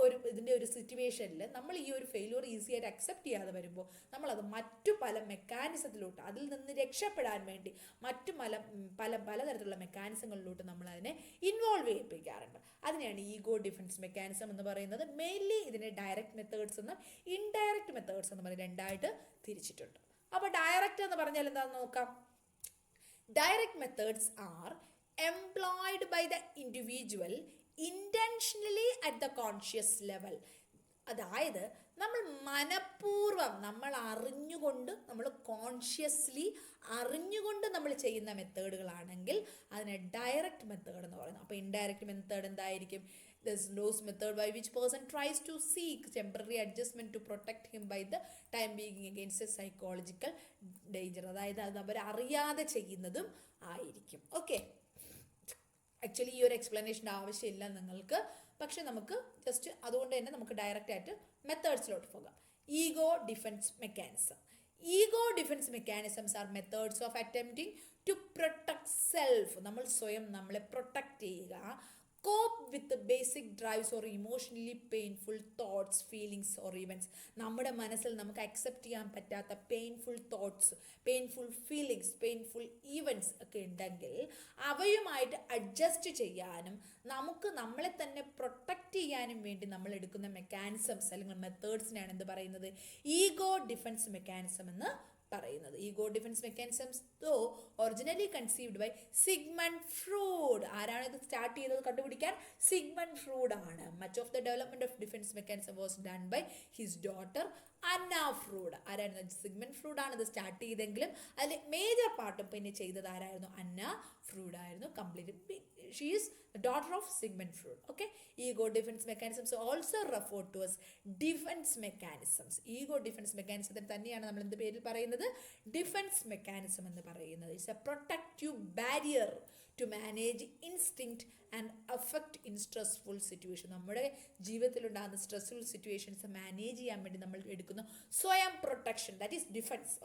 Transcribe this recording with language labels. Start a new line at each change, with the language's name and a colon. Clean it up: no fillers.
Malayalam: ഇതിൻ്റെ ഒരു സിറ്റുവേഷനിൽ നമ്മൾ ഈ ഒരു ഫെയിലുവർ ഈസി ആയിട്ട് അക്സെപ്റ്റ് ചെയ്യാതെ വരുമ്പോൾ നമ്മളത് മറ്റു പല മെക്കാനിസത്തിലോട്ട്, അതിൽ നിന്ന് രക്ഷപ്പെടാൻ വേണ്ടി മറ്റു പലതരത്തിലുള്ള മെക്കാനിസങ്ങളിലോട്ട് നമ്മളതിനെ ഇൻവോൾവ് ചെയ്യിപ്പിക്കാറുണ്ട്. അതിനെയാണ് ഈഗോ ഡിഫൻസ് മെക്കാനിസം എന്ന് പറയുന്നത്. മെയിൻലി ഇതിനെ ഡയറക്റ്റ് മെത്തേഡ്സ് എന്നും ഇൻഡയറക്റ്റ് മെത്തേഡ്സ് എന്ന് പറഞ്ഞ് രണ്ടായിട്ട് തിരിച്ചിട്ടുണ്ട്. അപ്പോൾ ഡയറക്റ്റ് എന്ന് പറഞ്ഞാൽ എന്താണെന്ന് നോക്കാം.
English: Direct methods are employed by the individual intentionally at the conscious level.
Malayalam: അതായത് നമ്മൾ മനഃപൂർവ്വം, നമ്മൾ അറിഞ്ഞുകൊണ്ട്, നമ്മൾ കോൺഷ്യസ്ലി അറിഞ്ഞുകൊണ്ട് നമ്മൾ ചെയ്യുന്ന മെത്തേഡുകളാണെങ്കിൽ അതിനെ ഡയറക്റ്റ് മെത്തേഡ് എന്ന് പറയുന്നത്. അപ്പോൾ ഇൻഡയറക്റ്റ് മെത്തേഡ് എന്തായിരിക്കും?
English: Those method by which person tries to seek temporary adjustment to protect him by the time being against a psychological danger.
Malayalam: അതായത് അത് അവരറിയാതെ ചെയ്യുന്നതും ആയിരിക്കും. ഓക്കെ, ആക്ച്വലി ഈ ഒരു എക്സ്പ്ലനേഷൻ്റെ ആവശ്യമില്ല നിങ്ങൾക്ക്, പക്ഷെ നമുക്ക് ജസ്റ്റ് അതുകൊണ്ട് തന്നെ നമുക്ക് ഡയറക്റ്റ് ആയിട്ട് മെത്തേഡ്സിലോട്ട് പോകാം.
English: Ego defence mechanism. Ego defence mechanisms are methods of attempting to protect self.
Malayalam: നമ്മൾ സ്വയം നമ്മളെ പ്രൊട്ടക്റ്റ് ചെയ്യുക,
English: cope with the basic drives or emotionally painful thoughts, feelings or events.
Malayalam: നമ്മുടെ മനസ്സിൽ നമുക്ക് അക്സെപ്റ്റ് ചെയ്യാൻ പറ്റാത്ത painful thoughts, painful feelings, painful events ഒക്കെ ഉണ്ടെങ്കിൽ അവയുമായിട്ട് അഡ്ജസ്റ്റ് ചെയ്യാനും നമുക്ക് നമ്മളെ തന്നെ പ്രൊട്ടക്റ്റ് ചെയ്യാനും വേണ്ടി നമ്മൾ എടുക്കുന്ന മെക്കാനിസംസ് അല്ലെങ്കിൽ മെത്തേഡ്സിനാണ് എന്ത് പറയുന്നത്? ഈഗോ ഡിഫൻസ് മെക്കാനിസം എന്ന് പറയുന്നത്.
English: Ego defence mechanisms though originally conceived by Sigmund Freud.
Malayalam: ആരാണ് ഇത് സ്റ്റാർട്ട് ചെയ്തത് കണ്ടുപിടിക്കാൻ? സിഗ്മണ്ട് ഫ്രൂഡ് ആണ്.
English: Much of the development of defence mechanism was done by his daughter Anna Freud.
Malayalam: ആരായിരുന്നു? സിഗ്മണ്ട് ഫ്രൂഡ് ആണ് ഇത് സ്റ്റാർട്ട് ചെയ്തെങ്കിലും അതിൽ മേജർ പാർട്ടും പിന്നെ ചെയ്തത് ആരായിരുന്നു? അന്ന ഫ്രൂഡ് ആയിരുന്നു.
English: Complete she is daughter of Sigmund Freud. Okay, ego defense mechanisms also referred to as defense mechanisms.
Malayalam: Ego defense mechanism തന്നെയാണ് നമ്മൾ എന്ത് പേരിൽ പറയുന്നത്? ഡിഫൻസ് മെക്കാനിസം എന്ന് പറയുന്നത്.
English: It's a protective barrier to manage instinct and affect in stressful situation.
Malayalam: നമ്മുടെ ജീവിതത്തിലുണ്ടാകുന്ന stressful situations manage ചെയ്യാൻ വേണ്ടി നമ്മൾ എടുക്കുന്ന സ്വയം പ്രൊട്ടക്ഷൻ,
English: That is defence.